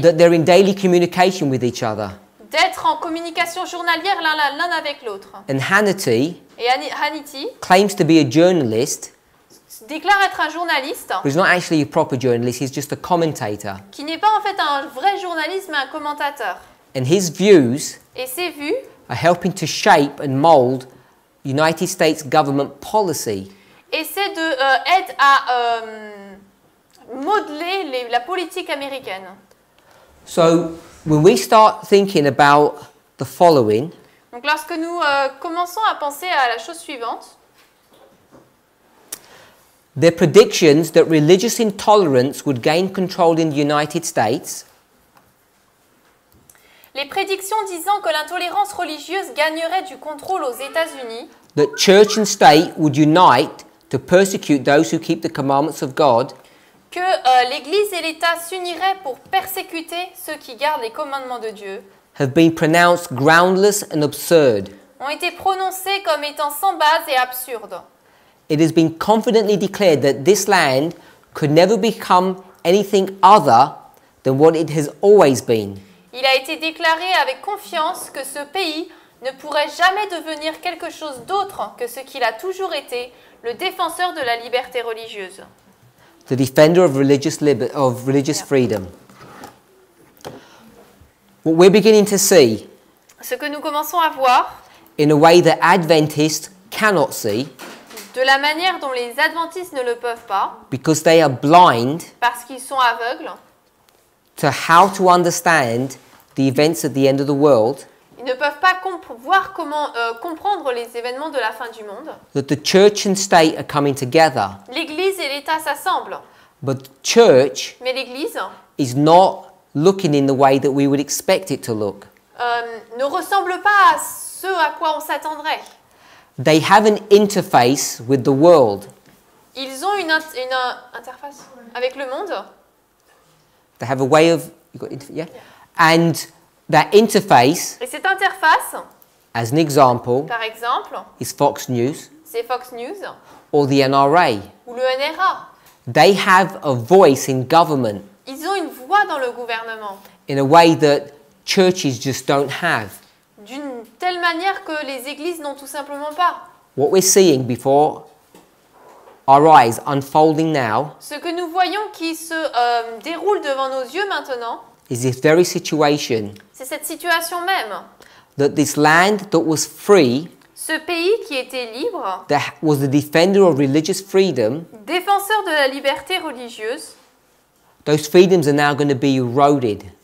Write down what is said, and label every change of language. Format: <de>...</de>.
<en>that they're in daily communication with each other.</en> <fr>d'être en communication journalière l'un avec l'autre.</fr> <en>And Hannity</en> <fr>Et Hannity</fr> <en>claims to be a journalist,</en> <fr>déclare être un journaliste</fr> <en>but he's not actually a proper journalist, he's just a commentator.</en> <fr>qui n'est pas en fait un vrai journaliste mais un commentateur.</fr> <en>And his views</en> <fr>Et ses vues</fr> <en>are helping to shape and mold United States government policy.</en> <fr>essaient aide à modeler la politique américaine.</fr> <en>So when we start thinking about the following,</en> <fr>Donc lorsque nous commençons à penser à la chose suivante,</fr> <en>their predictions that religious intolerance would gain control in the United States</en> <fr>les prédictions disant que l'intolérance religieuse gagnerait du contrôle aux États-Unis,</fr> <en>that church and state would unite to persecute those who keep the commandments of God,</en> <fr>que l'Église et l'État s'uniraient pour persécuter ceux qui gardent les commandements de Dieu,</fr> <en>have been pronounced groundless and absurd.</en> <fr>ont été prononcées comme étant sans base et absurdes.</fr> <en>It has been confidently declared that this land could never become anything other than what it has always been.</en> <fr>Il a été déclaré avec confiance que ce pays ne pourrait jamais devenir quelque chose d'autre que ce qu'il a toujours été, le défenseur de la liberté religieuse.</fr> <en>The defender of religious freedom. What we're beginning to see,</en> <fr>Ce que nous commençons à voir,</fr> <en>in a way that Adventists cannot see,</en> <fr>de la manière dont les adventistes ne le peuvent pas,</fr> <en>because they are blind</en> <fr>parce qu'ils sont aveugles,</fr> <en>to how to understand the events at the end of the world,</en> <fr>ils ne peuvent pas voir comment comprendre les événements de la fin du monde.</fr> <en>that the church and state are coming together.</en> <fr>L'Église et l'État s'assemblent,</fr> <en>But the church</en> <fr>mais l'Église</fr> <en>is not looking in the way that we would expect it to look.</en> <fr>ne ressemble pas à ce à quoi on s'attendrait.</fr> <en>They have an interface with the world.</en> <fr>Ils ont une interface avec le monde.</fr> <en>They have a way of, yeah? And that interface,</en> <fr>Et cette interface,</fr> <en>as an example,</en> <fr>par exemple,</fr> <en>is Fox News</en> <fr>c'est Fox News</fr> <en>or the NRA.</en> <fr>ou le NRA.</fr> <en>They have a voice in government</en> <fr>Ils ont une voix dans le gouvernement,</fr> <en>in a way that churches just don't have.</en> <fr>d'une telle manière que les églises n'ont tout simplement pas.</fr> <en>What we're seeing before our eyes unfolding now</en> <fr>Ce que nous voyons qui se déroule devant nos yeux maintenant,</fr> <en>is this very situation</en> <fr>c'est cette situation même.</fr> <en>that this land that was free,</en> <fr>Ce pays qui était libre,</fr> <en>that was the defender of religious freedom,</en> <fr>défenseur de la liberté religieuse,</fr> <en>those freedoms are now going to be eroded.</en>